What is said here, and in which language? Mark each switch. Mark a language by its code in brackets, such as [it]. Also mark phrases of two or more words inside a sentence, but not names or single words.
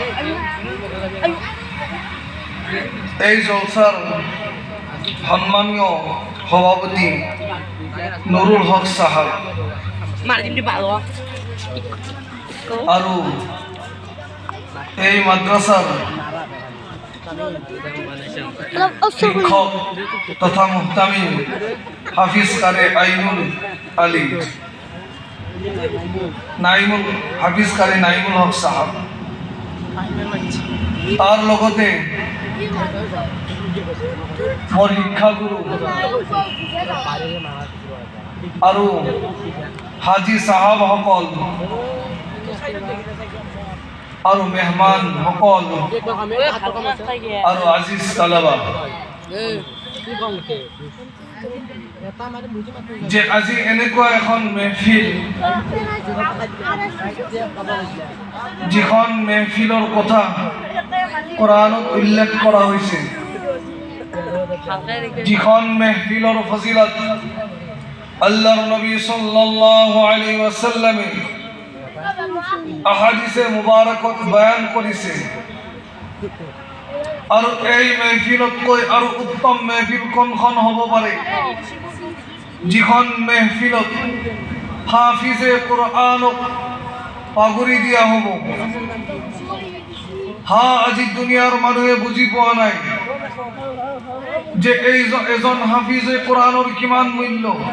[as] এই জলসার সম্মানীয় সভাপতি নুরুল হক সাহাব আৰু এই মাদ্রাসার শিক্ষক তথা মুহতামিম হাফিজ কারে আইনুল আলী হাফিজ কারে নাইমুল হক সাহাব, তার লগতে মোৰ শিক্ষাগুৰু আৰু হাজী চাহাবসকল আৰু মেহমানসকল আৰু [ur] عزیز طلبہ, [as] যে আজি এনেকুৱা এখন মেহফিল, যিখন মেহফিলৰ কথা কোরআনত উল্লেখ [bn] করা হয়েছে, [as] যিখন মেহফিলৰ ফজিলত আল্লাহর নবী [ar] صلى الله عليه وسلم [as] আহাদিসে মুবারকত বয়ান করেছে। আর এই মেহফিলতকৈ আৰু উত্তম মেহফিল কোনখন হ'ব পাৰে, যিখন মেহফিলত হাফিজে কোরআনক পাগুৰি দিয়া হ'ব। আজি দুনিয়ার মানুহে বুঝি পোৱা নাই যে এজন হাফিজে কোরআনৰ কিমান মূল্য।